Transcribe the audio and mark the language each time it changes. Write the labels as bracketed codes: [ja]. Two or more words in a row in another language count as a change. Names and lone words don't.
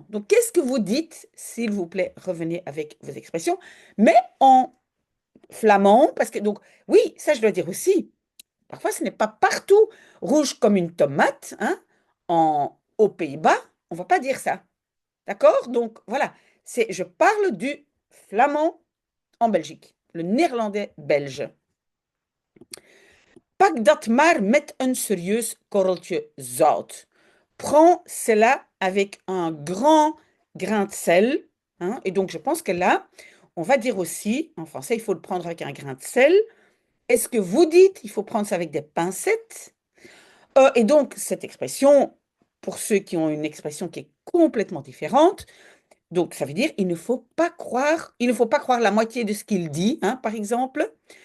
[fr] Donc, qu'est-ce que vous dites, s'il vous plaît, revenez avec vos expressions, mais en flamand, parce que donc, oui, ça je dois dire aussi, parfois ce n'est pas partout rouge comme une tomate, hein, aux Pays-Bas, on ne va pas dire ça. D'accord? Donc voilà, je parle du flamand en Belgique, le néerlandais belge. [nl] Pak dat maar met een serieus korreltje zout. [fr] Prends cela avec un grand grain de sel, hein. Et donc je pense que là, on va dire aussi, en français, il faut le prendre avec un grain de sel. Est-ce que vous dites, il faut prendre ça avec des pincettes? Et donc cette expression, pour ceux qui ont une expression qui est complètement différente, donc, ça veut dire il ne faut pas croire la moitié de ce qu'il dit, hein, par exemple.